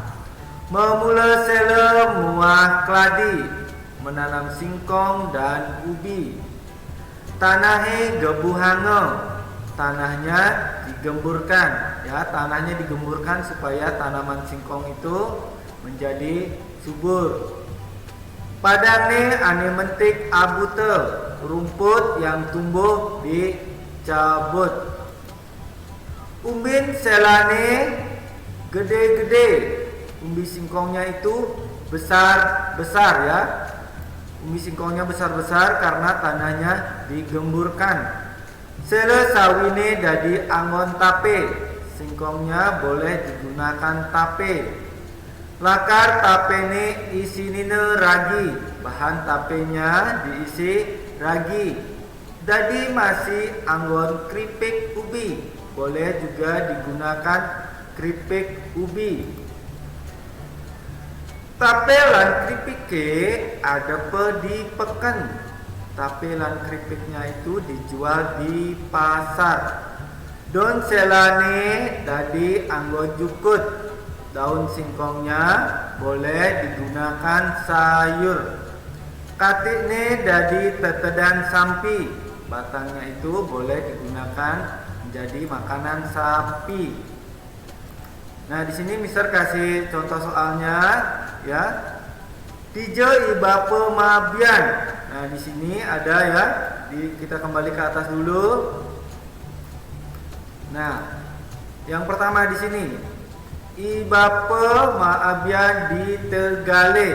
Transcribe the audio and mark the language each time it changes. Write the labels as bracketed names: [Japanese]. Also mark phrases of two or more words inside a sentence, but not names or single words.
[Balinese] Memula sela muah keladi, [Indonesian] menanam singkong dan ubi. [Balinese] Tanahe gebu hangau. [Indonesian] Tanahnya digemburkan ya, tanahnya digemburkan supaya tanaman singkong itu menjadi subur. [Balinese] Padane ane mentik abute, [Indonesian] rumput yang tumbuh dicabut. [Balinese] Umbin selane gede-gede. [Indonesian] Umbi singkongnya itu besar-besar ya. Umbi singkongnya besar-besar karena tanahnya digemburkan. [Balinese] Sela sawine dadi anggon tape. [Indonesian] Singkongnya boleh digunakan tape. [Balinese] Lakar tapene isinine ragi. [Indonesian] Bahan tapenya diisi ragi. [Balinese] Dadi masih anggon kripik ubi. [Indonesian] Boleh juga digunakan kripik ubi. [Balinese] Tape lan kripike ada pe di pekan. [Indonesian] Tape lan kripiknya itu dijual di pasar. [Balinese] Don selane dadi anggon jukut. [Indonesian] Daun singkongnya boleh digunakan sayur. [Balinese] Katikne dadi tetedan sampi. [Indonesian] Batangnya itu boleh digunakan menjadi makanan sapi. Nah, di sini Mister kasih contoh soalnya ya. [Balinese] Tijo ibapa mabian. [Indonesian] Nah, di sini ada ya. Kita kembali ke atas dulu. Nah, yang pertama di sini [Balinese] ibapa maabian di Tegale.